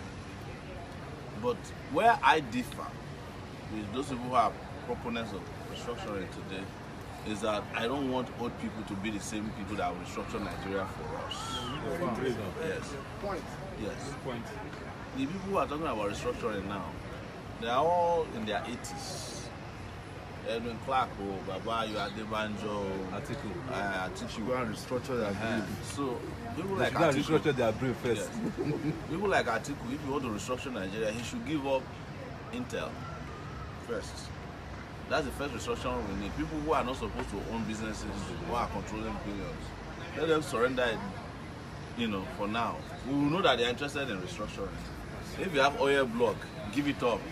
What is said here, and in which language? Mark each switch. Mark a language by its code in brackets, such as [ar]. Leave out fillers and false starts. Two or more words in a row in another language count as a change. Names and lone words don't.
[en] But where I differ with those people who are proponents of restructuring today is that I don't want old people to be the same people that will restructure Nigeria for us. Yes. Yes. The people who are talking about restructuring now, they are all in their 80s. Edwin Clark, Baba, you are Debanjo, Atiku. Go and restructure their brain. So people like Atiku restructure their brain first. Yes. People like Atiku, if you want to restructure Nigeria, he should give up Intel first. That's the first restructuring we need. People who are not supposed to own businesses, who are controlling billions, let them surrender it, for now. We will know that they are interested in restructuring. If you have oil block, give it up.